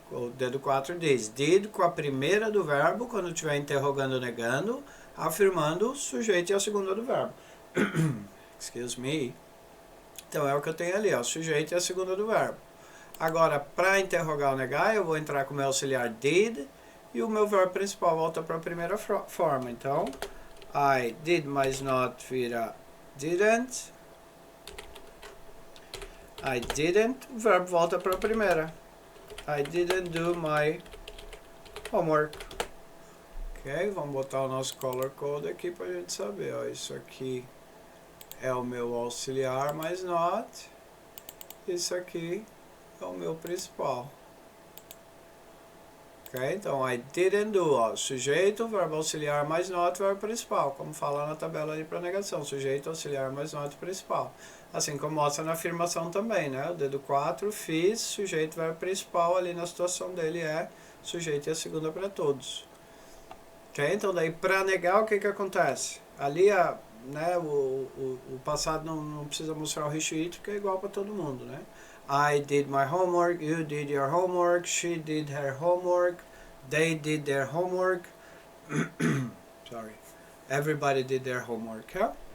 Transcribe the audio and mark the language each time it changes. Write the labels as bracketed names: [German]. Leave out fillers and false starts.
[Portuguese] O dedo 4 diz did com a primeira do verbo quando estiver interrogando ou negando, afirmando o sujeito e a segunda do verbo. [English] Excuse me. [Portuguese] Então é o que eu tenho ali, ó, sujeito e a segunda do verbo. Agora, para interrogar ou negar, eu vou entrar com o meu auxiliar did e o meu verbo principal volta para a primeira forma. Então, I did mais not vira didn't. [English] I didn't, [Portuguese] o verbo volta para a primeira. [English] I didn't do my homework. [Portuguese] Ok, vamos botar o nosso color code aqui para a gente saber. Ó, isso aqui é o meu auxiliar mais not. Isso aqui é o meu principal. Ok, então [English] I didn't do, [Portuguese] ó, sujeito, verbo auxiliar mais not, verbo principal, como fala na tabela ali para negação, sujeito, auxiliar mais not, principal. Assim como mostra na afirmação também, né? O dedo 4, fiz, sujeito, verbo principal, ali na situação dele é sujeito e a segunda para todos. Ok? Então daí para negar o que que acontece? Ali né, o passado não precisa mostrar o restrito, que é igual para todo mundo, né? [English] I did my homework, you did your homework, she did her homework, they did their homework. Sorry. Everybody did their homework, yeah?